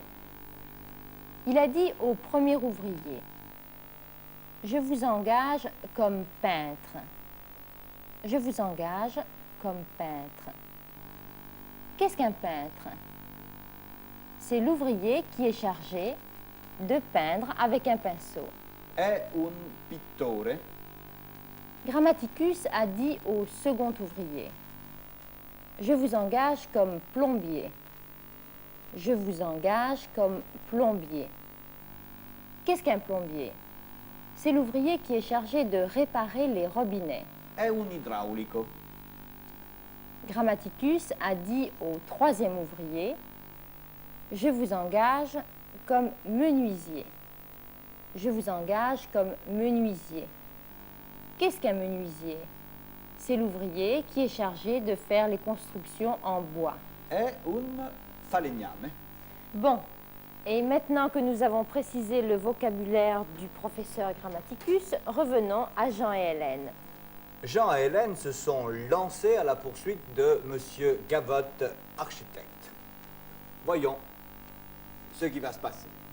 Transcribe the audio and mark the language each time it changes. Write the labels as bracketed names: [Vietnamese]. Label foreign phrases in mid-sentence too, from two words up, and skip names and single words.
[French] Il a dit au premier ouvrier, « Je vous engage comme peintre. Je vous engage comme peintre. » Qu'est-ce qu'un peintre? C'est l'ouvrier qui est chargé de peindre avec un pinceau. [Italian] È un pittore. [French] Grammaticus a dit au second ouvrier, « Je vous engage comme plombier. Je vous engage comme plombier. » Qu'est-ce qu'un plombier? C'est l'ouvrier qui est chargé de réparer les robinets. [Italian] È un idraulico. [French] Grammaticus a dit au troisième ouvrier, « Je vous engage comme menuisier. Je vous engage comme menuisier. » Qu'est-ce qu'un menuisier? C'est l'ouvrier qui est chargé de faire les constructions en bois. [Italian] È un falegname. [French] Bon, et maintenant que nous avons précisé le vocabulaire du professeur Grammaticus, revenons à Jean et Hélène. Jean et Hélène se sont lancés à la poursuite de M. Gavotte, architecte. Voyons ce qui va se passer.